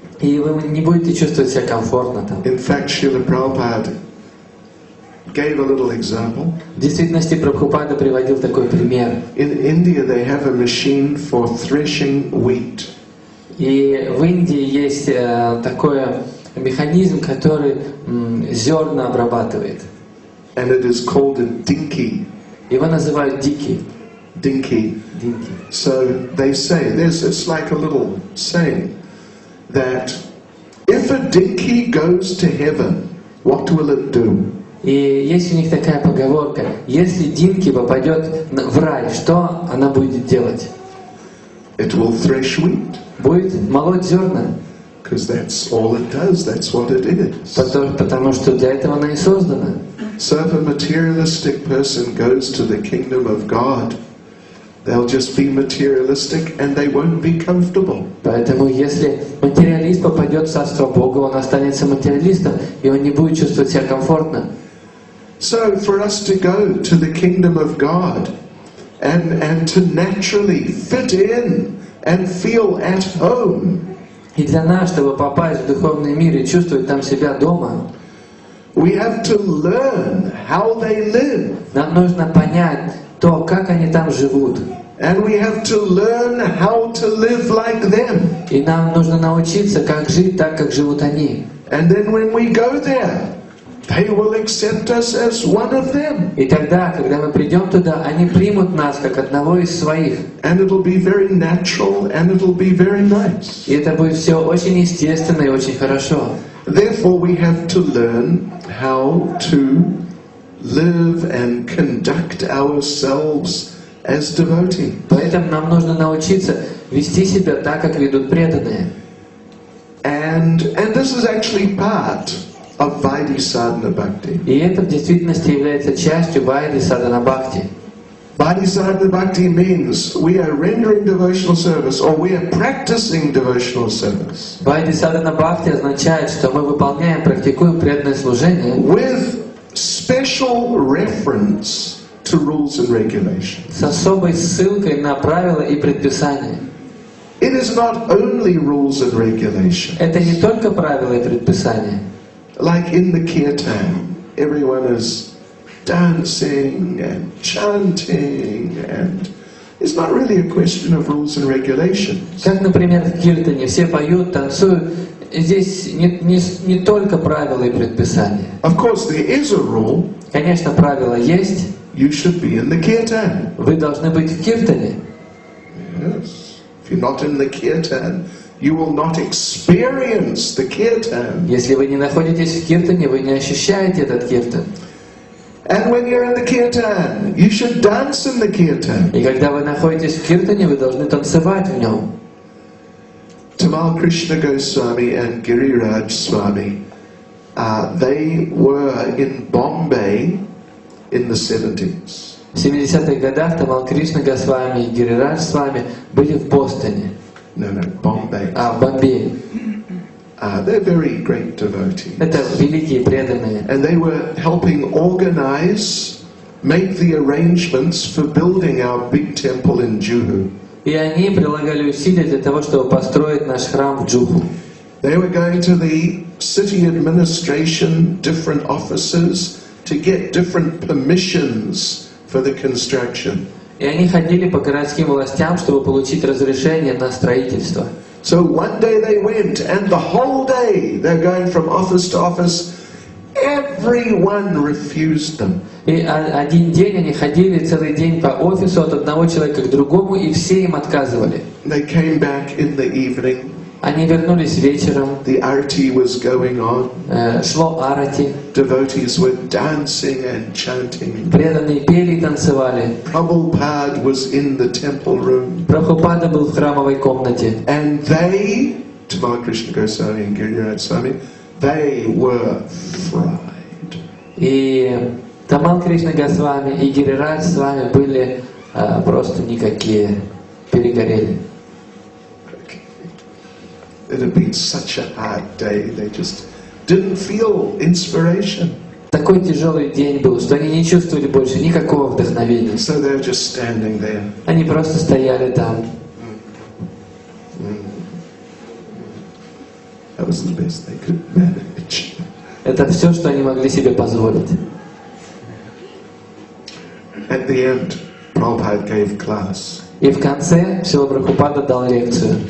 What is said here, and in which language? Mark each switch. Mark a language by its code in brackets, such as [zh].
[ru] И вы не будете чувствовать себя комфортно там. [en] In fact, Шрила Прабхупада gave a little example. [ru] В действительности Прабхупада приводил такой пример. [en] In India, they have a machine for threshing wheat. [ru] И в Индии есть такой механизм, который зерна обрабатывает. [en] And it is called a dinky. [ru] Его называют дики. [en] Dinky. So they say, it's like a little saying, that if a dinky goes to heaven, what will it do? [ru] И есть у них такая поговорка: если динки попадет в рай, что она будет делать? [en] It will thresh wheat. [ru] Будет молоть зерна. [en] Because that's all it does, that's what it is. [ru] Потому что для этого она и создана. [en] So if a materialistic person goes to the kingdom of God, they'll just be materialistic and they won't be comfortable. [ru] Поэтому если материалист попадет в Царство Бога, он останется материалистом, и он не будет чувствовать себя комфортно. [en] So for us to go to the kingdom of God and to naturally fit in and feel at home. [ru] И для нас, чтобы попасть в духовный мир и чувствовать там себя дома, [en] we have to learn how they live. [ru] Нам нужно понять то, как они там живут. [en] And we have to learn how to live like them. [ru] И нам нужно научиться, как жить так, как живут они. [en] And then when we go there, they will accept us as one of them. [ru] И тогда, когда мы придем туда, они примут нас как одного из своих. [en] And it'll be very natural and it'll be very nice. [ru] И это будет все очень естественно и очень хорошо. [en] Therefore, we have to learn how to live and conduct ourselves as devotees. [ru] Поэтому нам нужно научиться вести себя так, как ведут преданные. [en] And this is actually part of Vaidhi Sadhana Bhakti. [ru] И это в действительности является частью Вайди Садхана Бхакти. [en] Vaidhi Sadhana Bhakti means we are rendering devotional service or we are practicing devotional service. [ru] Вайди Садхана Бхакти означает, что мы выполняем, практикуем преданное служение [en] with special reference to rules and regulations. [ru] С особой ссылкой на правила и предписания. [en] It is not only rules and regulations. [ru] Это не только правила и предписания. [en] Like in the kirtan, everyone is dancing and chanting, and it's not really a question of rules and regulations. [ru] Как, например, в киртане все поют, танцуют. Здесь не только правила и предписания. [en] Of course, there is a rule. [ru] Конечно, правила есть. [en] You should be in the kirtan. [ru] Вы должны быть в киртане. [en] Yes. If you're not in the kirtan, you will not experience the kirtan. [ru] Если вы не находитесь в киртане, вы не ощущаете этот киртан. [en] And when you're in the kirtan, you should dance in the kirtan. [ru] И когда вы находитесь в киртане, вы должны танцевать в нем. [en] Tamal Krishna Goswami and Giriraj Swami, they were in Bombay in the 70s. [ru] В 70-х годах Тамал Кришна Госвами и Гирирадж Свами были в Бостоне. [en] No, Bombay. [ru] В Бомбее. [en] They're very great devotees. [ru] Это великие преданные. [en] And they were helping organize, make the arrangements for building our big temple in Juhu. [ru] И они прилагали усилия для того, чтобы построить наш храм в Джуху. [en] They were going to the city administration, different offices, to get different permissions for the construction. [ru] И они ходили по городским властям, чтобы получить разрешение на строительство. [en] So one day they went, and the whole day they're going from office to office. everyone refused them. [ru] И один день они ходили целый день по офису от одного человека к другому, и все им отказывали. [en] They came back in the evening. [ru] Они вернулись вечером. [en] The arati was going on. [ru] Шло арати. [en] Devotees were dancing and chanting. [ru] Преданные пели и танцевали. [en] Prabhupada was in the temple room. [ru] Прабхупада был в храмовой комнате. [en] And they, Tamal Krishna Goswami and Giriraj Swami, they were fried. [ru] И Тамал Кришна Госвами и Гирирадж Свами были просто никакие, перегорели. [en] It had been such a hard day, they just didn't feel inspiration. [ru] Такой тяжелый день был, что они не чувствовали больше никакого вдохновения. [en] So they were just standing there. [ru] Они просто стояли там. [en] That was the best they could manage. [ru] Это все, что они могли себе позволить. [en] At the end, Prabhupada gave class. [ru] И в конце Шрила Прабхупада дал лекцию.